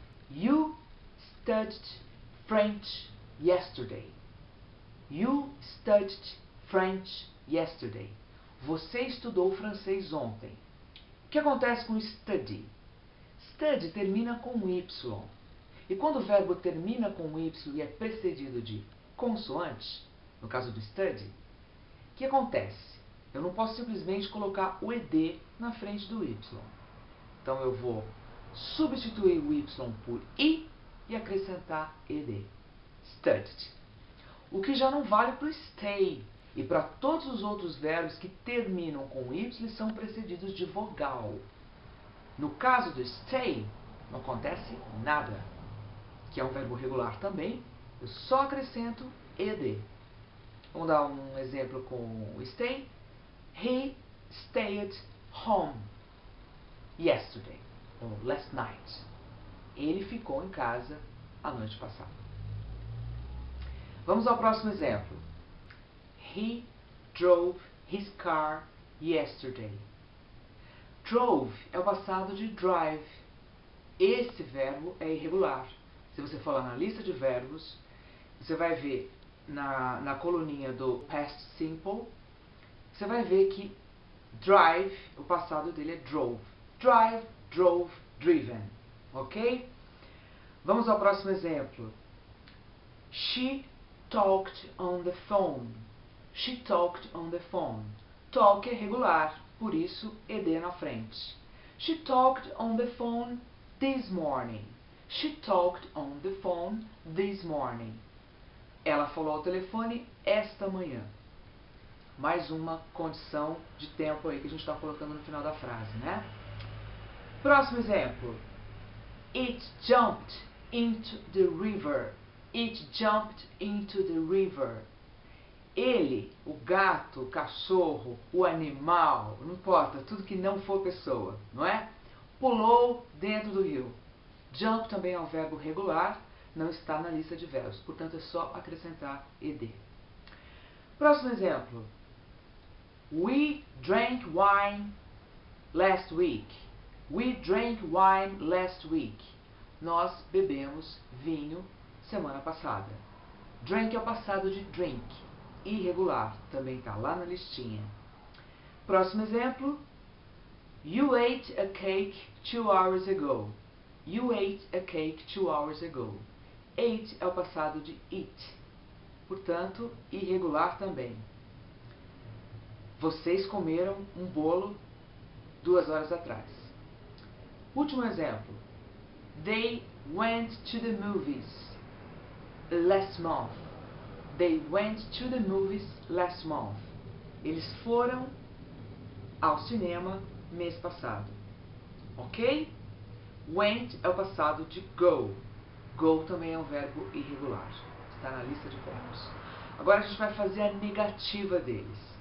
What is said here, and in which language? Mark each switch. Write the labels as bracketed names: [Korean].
[English] You studied French yesterday. You studied French yesterday. [Portuguese] Você estudou francês ontem. O que acontece com study? Study termina com Y. E quando o verbo termina com Y e é precedido de consoante, no caso do study, o que acontece? Eu não posso simplesmente colocar o ed na frente do Y. Então eu vou substituir o Y por I e acrescentar ed. Studied. O que já não vale para o stay. E para todos os outros verbos que terminam com Y são precedidos de vogal. No caso do stay, não acontece nada. Que é um verbo regular também, eu só acrescento ed. Vamos dar um exemplo com o stay. [English] He stayed home yesterday, [Portuguese] ou last night. Ele ficou em casa a noite passada. Vamos ao próximo exemplo. [English] He drove his car yesterday. [Portuguese] Drove é o passado de drive. Esse verbo é irregular. Se você for lá na lista de verbos, você vai ver na coluninha do past simple, você vai ver que drive, o passado dele é drove. [English] Drive, drove, driven. [Portuguese] Ok? Vamos ao próximo exemplo. [English] She talked on the phone. She talked on the phone. [Portuguese] Talk é regular, por isso ed na frente. [English] She talked on the phone this morning. She talked on the phone this morning. [Portuguese] Ela falou ao telefone esta manhã. Mais uma condição de tempo aí que a gente está colocando no final da frase, né? Próximo exemplo. [English] It jumped into the river. It jumped into the river. [Portuguese] Ele, o gato, o cachorro, o animal, não importa, tudo que não for pessoa, não é? Pulou dentro do rio. Jump também é um verbo regular, não está na lista de verbos, portanto é só acrescentar ed. Próximo exemplo. [English] We drank wine last week. We drank wine last week. [Portuguese] Nós bebemos vinho semana passada. Drank é o passado de drink. Irregular, também está lá na listinha. Próximo exemplo. [English] You ate a cake 2 hours ago. You ate a cake 2 hours ago. [Portuguese] Ate é o passado de eat, portanto, irregular também. Vocês comeram um bolo 2 horas atrás. Último exemplo. [English] They went to the movies last month. They went to the movies last month. [Portuguese] Eles foram ao cinema mês passado. Ok? Went é o passado de go. Go também é um verbo irregular. Está na lista de verbos. Agora a gente vai fazer a negativa deles.